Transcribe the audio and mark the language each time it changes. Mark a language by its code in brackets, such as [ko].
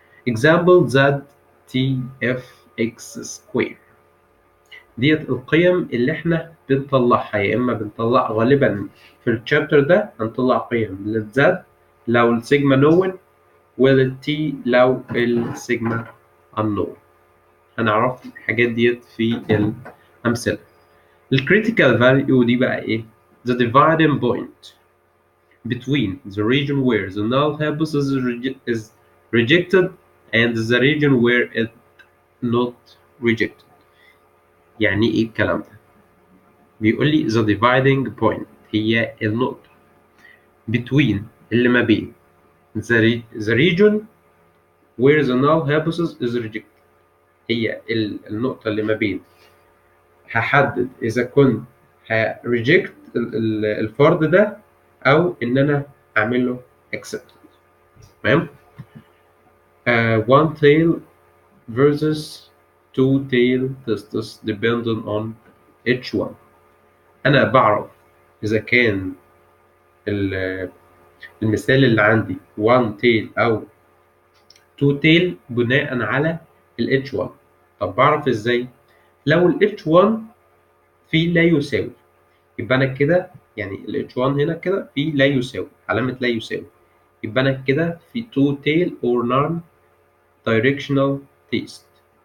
[en] example that tfx square [ar] ديت القيم اللي احنا بنطلعها، يا اما بنطلع غالبا في الشابتر ده هنطلع قيم للزد لو السيجما نون وللتي لو السيجما unknown. هنعرف الحاجات ديت في الأمثلة. الكريتيكال فاليو دي بقى ايه؟ [en] the dividing point between the region where the null hypothesis is rejected and the region where it not rejected. [ar] يعني ايه الكلام ده؟ بيقول لي [en] the dividing point [ar] هي النقطة between اللي ما بين [en] the region where the null hypothesis is rejected. [ar] هي النقطة اللي ما بين هحدد إذا كنت reject الفرض ده أو إن أنا أعمل له accept. [en] تمام؟ one tail versus two tail tests depending on each one. [ar] أنا بعرف إذا كان المثال اللي عندي one tail أو two tail بناء على ال H1. طب بعرف إزاي؟ لو ال H1 في لا يساوي يبقى أنا كده، يعني ال H1 هنا كده في لا يساوي، علامة لا يساوي، يبقى أنا كده في [en] two tail or non directional test.